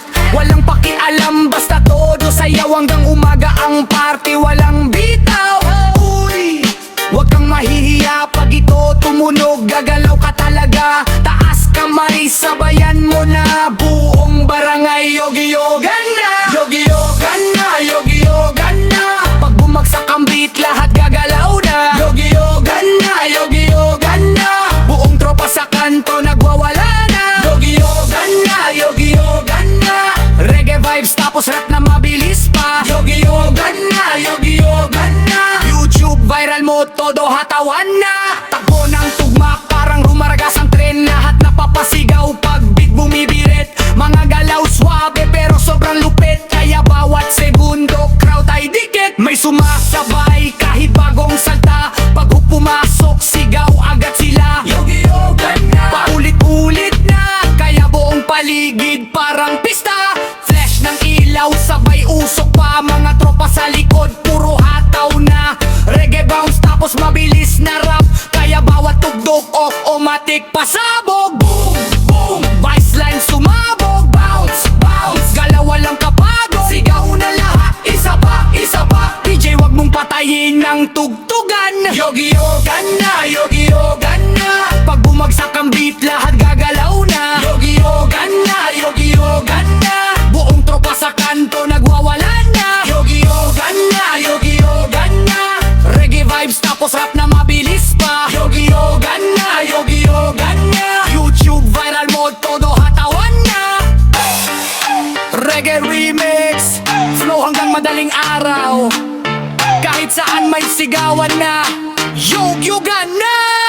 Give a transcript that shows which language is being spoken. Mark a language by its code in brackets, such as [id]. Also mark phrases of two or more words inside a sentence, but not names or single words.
[tl] Walang pakialam, basta todo sayaw. Hanggang umaga ang party, walang bitaw. Uy, wag kang mahihiya pag ito tumunog. Gagalaw ka talaga, taas kamay, sabayan mo na. Buong barangay, yogi-yoga na. Yogi-yoga na, yogi-yoga na. Pag bumagsak ang beat, lahat gagalaw na. Yogi-yoga na, yogi-yoga na. Buong tropa sa kanto nagwawala na. Yogi-yoga na, yogi-yoga na. [en] Reggae vibes [tl] tapos rap na mabilis pa. Yogi-yoga na, yogi-yoga na. YouTube [en] viral mode, [tl] todo hatawan na. Takbo ng tugma, parang rumaragas ang tren. Lahat napapasigaw pag beat bumibirit. Mga galaw swabe pero sobrang lupit. Kaya bawat segundo crowd ay dikit. May sumasabay kahit bagong salta. Pag pumasok sigaw agad sila. Yogi-yoga na, paulit-ulit na. Kaya buong paligid parang pista. Flash ng ilaw sabay usok pa. Mga tropa sa likod puro hataw na. [en] Reggae bounce [tl] tapos mabilis na rap. Todo off-o-matic pasabog. [en] Boom, boom, baseline [tl] sumabog. [en] Bounce, bounce, [tl] galaw walang kapagod. Sigaw na lahat, isa pa DJ wag mong patayin ng tugtugan. Yogi-yogan na pag bumagsak ang beat lahat gagalaw na. Yogi-yogan na buong tropa sa kanto nagwawala na. Yogi-yogan na [en] reggae vibes [tl] tapos rap na mabilis pa. Yogi-yogan na YouTube [en] viral mode [tl] todo hatawan na. [en] Reggae remix, flow [tl] hanggang madaling araw. Kahit saan may sigawan na. Yogi-yogan na.